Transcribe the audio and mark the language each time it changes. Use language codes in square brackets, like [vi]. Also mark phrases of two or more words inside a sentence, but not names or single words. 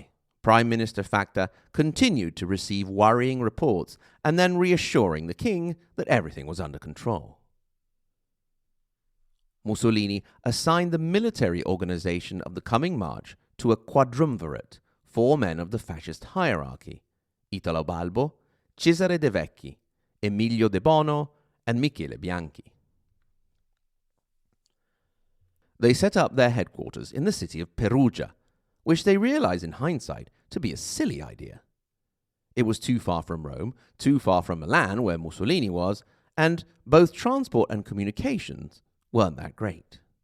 [en] Prime Minister Facta continued to receive worrying reports and then reassuring the king that everything was under control. Mussolini assigned the military organization of the coming march to a quadrumvirate, 4 men of the fascist hierarchy: Italo Balbo, Cesare De Vecchi, Emilio De Bono, and Michele Bianchi. They set up their headquarters in the city of Perugia, which they realized in hindsight to be a silly idea. It was too far from Rome, too far from Milan, where Mussolini was, and both transport and communications weren't that great.